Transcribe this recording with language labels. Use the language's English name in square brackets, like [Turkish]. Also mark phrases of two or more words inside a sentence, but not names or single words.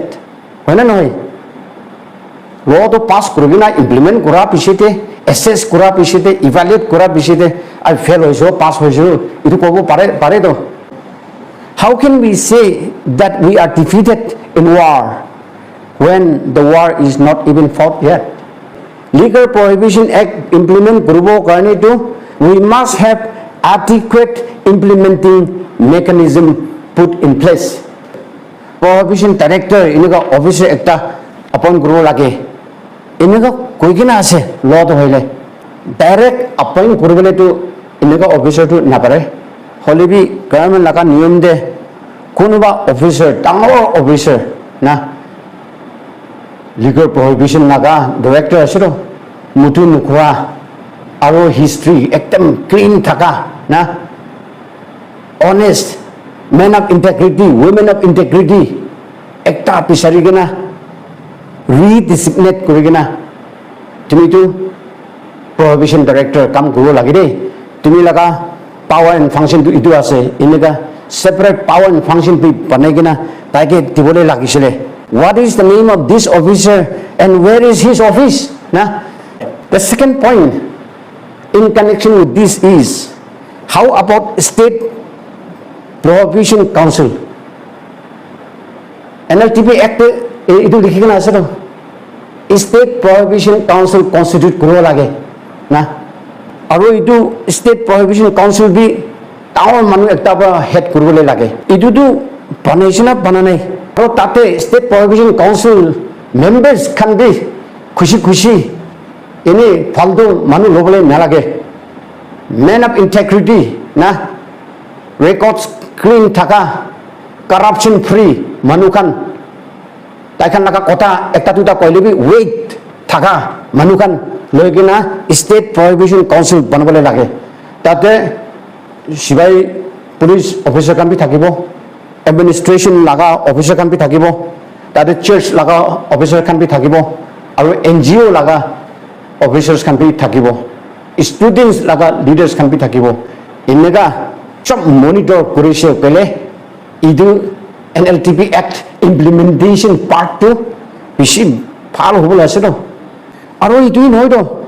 [Naga Pidgin] Hoina noy law to pass kurina implement kura pisite assess kura pisite evaluate kura pisite I fail hoiso pass hoiso itu kobo pare to. [English] How can we say that we are defeated in war when the war is not even fought yet? Liquor Prohibition Act implement [Naga Pidgin] kurubo karone to [English] we must have adequate implementing mechanism put in place. [Naga Pidgin] Prohibition director inaga officer ekta appoint kuro lage inaga koikina ase law to hoile direct appoint kuribole to inaga officer to napare holebi government laga niyam de konoba officer dangor officer na Liquor Prohibition laga director asiro mutu nukwa aro history ekdam clean thaka na [English] honest men of integrity women of integrity [Naga Pidgin] ekta pisari gena redesignate kuri gena tumi tu prohibition director kam kuro lagi de [Assamese] তুমি লগা [English] power and function [Assamese] ইটো আছে এনেকুৱা সেপাৰেট [English] power and function [Assamese] বনাই কিনা তাইকে দিবলৈ লাগিছিলে [English] what is the name of this officer and where is his office [Naga Pidgin] na [English] the second point in connection with this is how about state prohibition council [Naga Pidgin] NLTP act itu likhikan ase to state prohibition council constitute koribo lage na aru itu state prohibition council bi taon manu ekta pa head koribole lage itu tu banaisina bananai aru tate state prohibition council [English] members can be [Naga Pidgin] khushi ini faldo manu lobole nalage [English] man of integrity [Naga Pidgin] na records clean thaka [English] corruption free [Naga Pidgin] manukan taikan laga kota ekta duta koilebi weight thaka manukan loigina state prohibition council banabole lage tate sibai police officer kan bi thakibo administration laga officer kan bi thakibo tate church laga officer kan bi thakibo aru NGO laga officers kan bi thakibo students laga leaders kan bi thakibo inega chop monitor korise pele idu NLTP act implementation part 2 bishi phal hobole ase to aru itu noi to